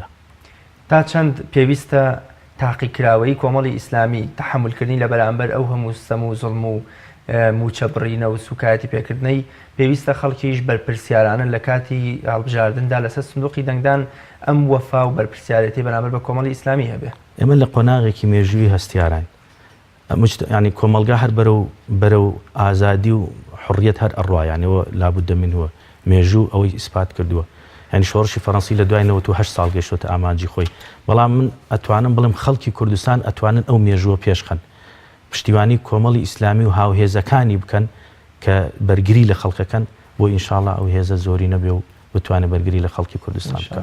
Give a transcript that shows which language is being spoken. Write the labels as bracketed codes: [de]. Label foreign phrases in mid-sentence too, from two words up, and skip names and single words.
[ckb] تا چەند پێویستە تاقیکراوەی کۆمەڵی ئیسلامی تەحملکردنی لە بەرامبەر ئەو هەموو سەم و زوڵم و موچە بڕینە و سوکایەتی پێکردنەی پێویستە خەڵکیش بەرپرسیارانن لە کاتی هەڵبژاردندا لەسەر سندوقی دەنگدان ئەم وەفا و بەرپرسیارەتی بەرامبەر بە کۆمەڵی ئیسلامی هەبێ. ئێمە لە قۆناغێکی مێژووی هەستیاران ینی کۆمەلگا هەر بەرەو ئازادی و حڕیەت هەر ئەڕوایانەوە [ar] لابد من [ckb] هو مێژوو ئەوەی ئیسپات کردووە. ینی شۆڕشی فەڕەنسی لە دوای 98 ساڵ گەشتوتە ئامانجی خۆی. بەڵام من ئەتوانم بڵم خەڵکی کوردستان ئەتوانن ئەو مێژووە پێشخەن پشتیوانی کۆمەڵی ئیسلامی و هاوهێزەکانی بکەن کە بەرگری لە خەڵکەکەن بۆ ئینشاءڵڵا ئەو هێزە زۆری نەبێ و بتوانێت بەرگری لە خەڵکی کوردستان بکە.